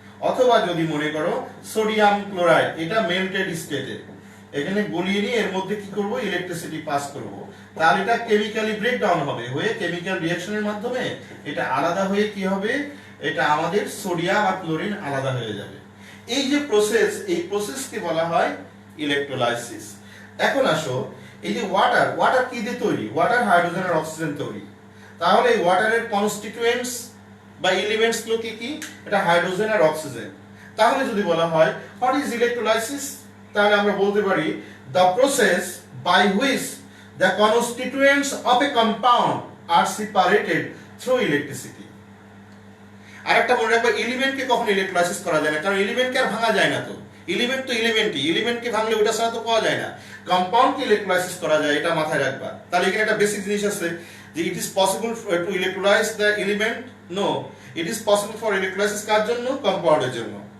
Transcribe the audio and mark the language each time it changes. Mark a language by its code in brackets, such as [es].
[bn] অথবা যদি মনে করো সোডিয়াম ক্লোরাইড, এটা মেল্টেড স্টেটে, এখানে গলিয়ে নিয়ে এর মধ্যে কি করব, ইলেকট্রিসিটি পাস করব, তাহলে এটা কেমিক্যালি ব্রেকডাউন হবে, হয়ে কেমিক্যাল রিঅ্যাকশনের মাধ্যমে এটা আলাদা হয়ে কি হবে, এটা আমাদের সোডিয়াম আর ক্লোরিন আলাদা হয়ে যাবে। এই যে প্রসেস, এই প্রসেসকে বলা হয় ইলেকট্রোলাইসিস। এখন আসো, এই যে ওয়াটার কি দিয়ে তৈরি? ওয়াটার হাইড্রোজেন আর অক্সিজেন তৈরি। তাহলে এই ওয়াটারের কনস্টিটিউয়েন্টস বা এলিমেন্টস গুলো কি কি? এটা হাইড্রোজেন আর অক্সিজেন। তাহলে যদি বলা হয় [en] what is electrolysis, [bn] তাহলে আমরা বলতে পারি [en] the process by which the constituents of a compound are separated through electricity. [bn] আরেকটা মনে রাখবে, এলিমেন্টকে কখনো ইলেকট্রোলাইসিস করা যায় না, কারণ এলিমেন্টকে আর ভাঙা যায় না। তো এলিমেন্ট তো এলিমেন্টকে ভাঙলে ওটা ছাড়া তো পাওয়া যায় না। কম্পাউন্ডকে ইলেকট্রোলাইসিস করা যায়, এটা মাথায় রাখবা। তাহলে এখানে একটা বেসিক জিনিস আছে যে [en] it is possible to electrolyze the element, no, it is possible for electrolysis [bn] কার জন্য? কম্পাউন্ডের জন্য।